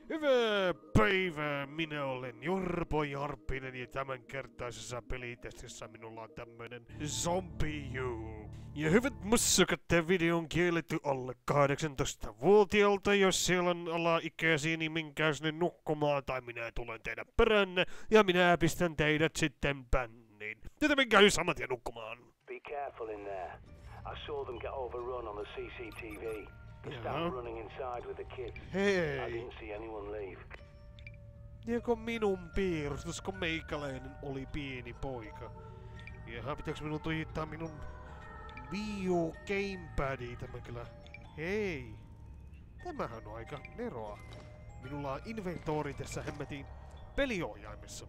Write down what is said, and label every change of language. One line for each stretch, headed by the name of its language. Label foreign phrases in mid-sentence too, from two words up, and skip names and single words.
Finnish: Hyvää päivää, minä olen Jorpo Jarppinen ja tämänkertaisessa pelitestissä minulla on tämmönen Zombie U. Ja hyvät mussukat, tää video on kielletty alle 18-vuotiaalta, jos siellä on alaikäisiä, niin menkää sinne nukkumaan tai minä tulen teidän peränne ja minä pistän teidät sitten bänniin. Joten menkää jo samat ja nukkumaan.
English: Be careful in there. I saw them get overrun on the CCTV. The staff running inside with the kids.
Finnish: Hei!
English: I didn't see anyone leave.
Finnish: Joko minun piirustus, kun meikäläinen oli pieni poika? Jaha, pitääks minun tuijittaa minun Wii U Gamepadia tämä kyllä? Hei! Tämähän on aika neroa. Minulla on inventori tässä hemmetin peliohjaimessa.